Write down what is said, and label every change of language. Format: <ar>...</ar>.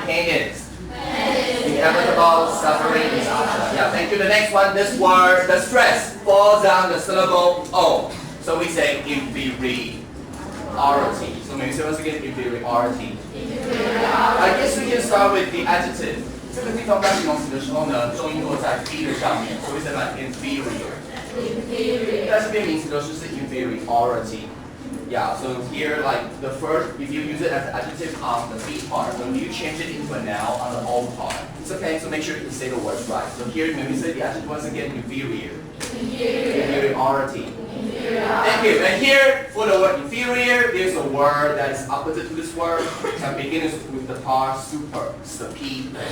<en>Pain is inevitable, suffering is optional. Yeah, thank you. The next one, this word, the stress falls on the syllable O. So we say inferiority. So maybe say once again, inferiority. I guess we can start with the adjective.</en> <zh>这个地方当形容词的时候呢，重音落在 be 的上面，所以是把 inferior。但是变名词的时候是 inferiority。</zh> <en>Yeah, so here like the first, if you use it as an adjective on the be part, when you change it into a noun on the O part, it's okay. So make sure you say the words right. So here, when we say the adjective once again, inferior. Inferiority. Thank you. And here, for the word inferior, there's a word that is opposite to this word that begins with the part super. It's the P.</en>